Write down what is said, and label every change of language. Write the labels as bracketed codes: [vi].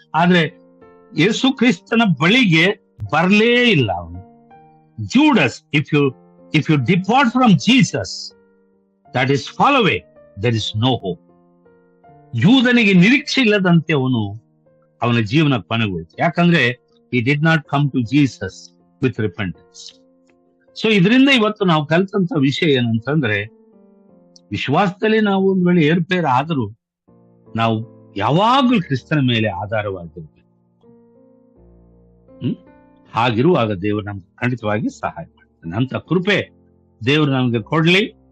[kn] ಆದ್ರೆ ಯೇಸು ಕ್ರಿಸ್ತನ ಬಳಿಗೆ ಬರಲೇ ಇಲ್ಲ ಅವನು. [en] Judas, if you depart from Jesus, that is fall away, there is no hope. [kn] ಯೂದನಿಗೆ ನಿರೀಕ್ಷೆ ಇಲ್ಲದಂತೆ ಅವನ ಜೀವನ ಕೊನೆಗೊಳ್ತು. ಯಾಕಂದ್ರೆ [en] he did not come to Jesus with repentance. [kn] So ಇದರಿಂದ ಇವತ್ತು ನಾವು ಕಲಿತಂತ ವಿಷಯ ಏನಂತಂದ್ರೆ, ವಿಶ್ವಾಸದಲ್ಲಿ ನಾವು ಒಂದ್ ವೇಳೆ ಏರ್ಪೇರ್ ಆದರೂ ನಾವು ಯಾವಾಗಲೂ ಕ್ರಿಸ್ತನ ಮೇಲೆ ಆಧಾರವಾಗಿರ್ಬೇಕು. ಹಾಗಿರುವಾಗ ದೇವರು ನಮ್ಗೆ ಖಂಡಿತವಾಗಿ ಸಹಾಯ ಮಾಡ್ತಾನೆ. ಅಂತ ಕೃಪೆ ದೇವರು ನಮ್ಗೆ ಕೊಡ್ಲಿ.